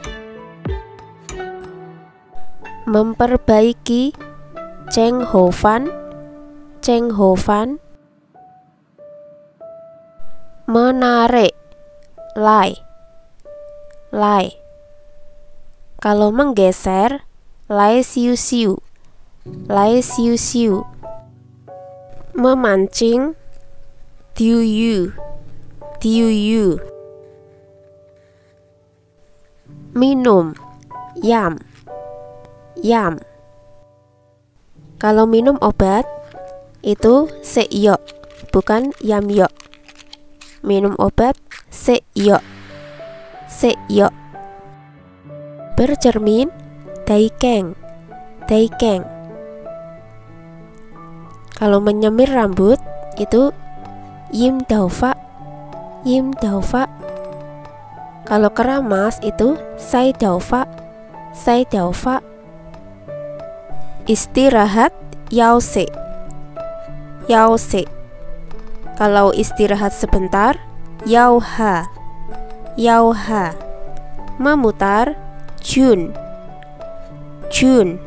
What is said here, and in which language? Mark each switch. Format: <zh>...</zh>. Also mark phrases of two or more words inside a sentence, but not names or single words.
<id>Memperbaiki</id> <yue>整好返 整好返.</yue> <id>Menarik,</id> <yue>拉 拉.</yue> <id>Kalau menggeser,</id> <yue>拉少少 拉少少.</yue> <id>Memancing,</id> <yue>釣魚 釣魚.</yue> <id>Minum,</id> <yue>飲 飲.</yue> <id>Kalau minum obat itu seyok, bukan</id> <yue>飲藥.</yue> <id>Minum obat</id> <yue>食藥 食藥.</yue> <id>Bercermin,</id> <yue>睇鏡 睇鏡.</yue> <id>Kalau menyemir rambut itu</id> <yue>染頭髮 染頭髮.</yue> <id>Kalau keramas itu</id> <yue>洗頭髮 洗頭髮.</yue> <id>Istirahat,</id> <yue>休息 休息.</yue> <id>Kalau istirahat sebentar,</id> <yue>休吓 休吓.</yue> <id>Memutar,</id> <yue>轉 轉.</yue>